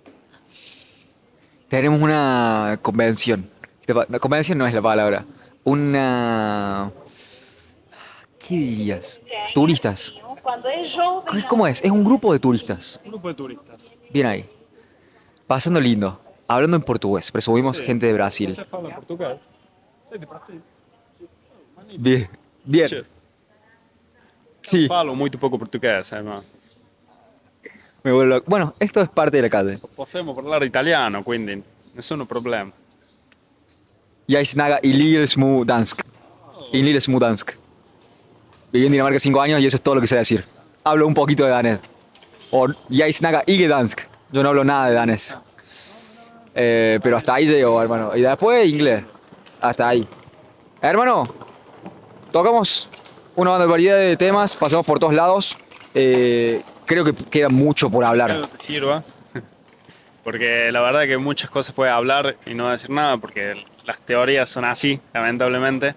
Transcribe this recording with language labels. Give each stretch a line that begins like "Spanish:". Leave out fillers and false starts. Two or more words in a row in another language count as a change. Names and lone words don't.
Spanish: Tenemos una convención. No, convención no es la palabra. Una... ¿Qué dirías? Turistas. ¿Cómo es? Es un grupo de turistas. Un grupo de turistas. Bien ahí. Pasando lindo. Hablando en portugués. Presumimos Sí. gente de Brasil.
Portuguese: Você fala português? Sei de Brasil.
Spanish: Bien. Bien. Che,
Portuguese: eu
Spanish: Sí.
Portuguese: falo muito pouco português, irmão.
Spanish: Me vuelvo... Bueno, esto es parte de la calle.
Italian: Possiamo parlare italiano, quindi nessun problema.
Danish: Jeg snakker i lille smule dansk. En lille smule dansk.
Spanish: Viví en Dinamarca 5 años y eso es todo lo que sé decir. Hablo un poquito de danés.
Danish: O jeg snakker ikke dansk.
Spanish: Yo no hablo nada de danés. Pero hasta ahí llego, hermano. Y después inglés. Hasta ahí. Hermano, tocamos una variedad de temas, pasamos por todos lados. Creo que queda mucho por hablar. Espero te sirva, porque la verdad que muchas cosas puede hablar y no decir nada, porque las teorías son así, lamentablemente.